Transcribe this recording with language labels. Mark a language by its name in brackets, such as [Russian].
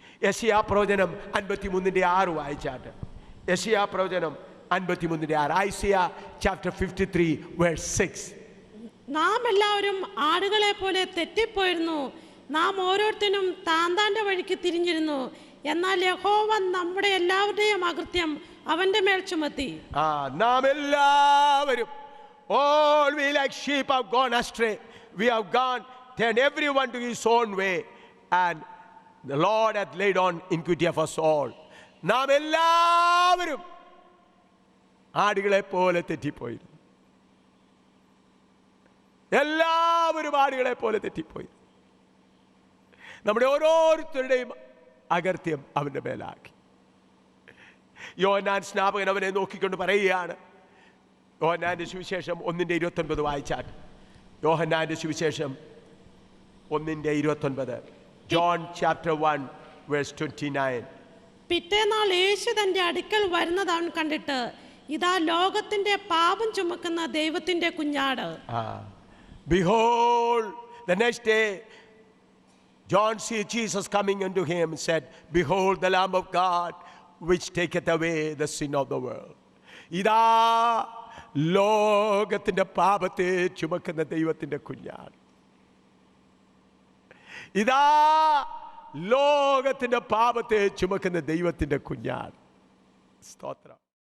[Malayalam] യെശയ്യാ പ്രവചനം 53:6 വായിച്ചാട്ട്. യെശയ്യാ പ്രവചനം 53:6. [English] Isaiah chapter 53 verse 6. [Malayalam] നാം എല്ലാവരും ആടുകളെ പോലെ തെറ്റിപ്പോയിരുന്നു, നാം ഓരോരുത്തരും താന്താന്റെ വഴിക്ക് തിരിഞ്ഞിരുന്നു. എന്നാൽ യഹോവ നമ്മുടെ എല്ലാവരുടെയും അകൃത്യം അവന്റെ മേൽ ചുമത്തി. നാം എല്ലാവരും, [English] all we like sheep have gone astray, we have gone, turned everyone to his own way, and the Lord hath laid on iniquity of us all. [Malayalam] നാം എല്ലാവരും ആടുകളെ പോലെ തെറ്റിപ്പോയി. എല്ലാവരും ആടുകളെ പോലെ തെറ്റിപ്പോയി. നമ്മുടെ ഓരോരുത്തരുടെയും അകൃത്യം അവന്റെ മേലാക്കി. യോഹന്നാൻ സ്നാപകൻ അവനെ നോക്കിക്കൊണ്ട് പറയുകയാണ്. യോഹന്നാന്റെ സുവിശേഷം 1:29 വായിച്ചാട്ട്. യോഹന്നാന്റെ സുവിശേഷം 1:29. [English] John chapter 1 verse 29. [Malayalam] പിറ്റേന്നാൾ യേശു തന്റെ അടുക്കൽ വരുന്നത് അവൻ കണ്ടിട്ട്, ഇതാ ലോകത്തിന്റെ പാപം ചുമക്കുന്ന ദൈവത്തിന്റെ കുഞ്ഞാട്. [English] Behold, the next day John see Jesus coming unto him and said, behold the Lamb of God which taketh away the sin of the world. [Malayalam] ഇതാ ലോകത്തിന്റെ പാപത്തെ ചുമക്കുന്ന ദൈവത്തിന്റെ കുഞ്ഞാട്. ഇതാ ലോകത്തിന്റെ പാപത്തെ ചുമക്കുന്ന ദൈവത്തിന്റെ കുഞ്ഞാട്. സ്തോത്രം.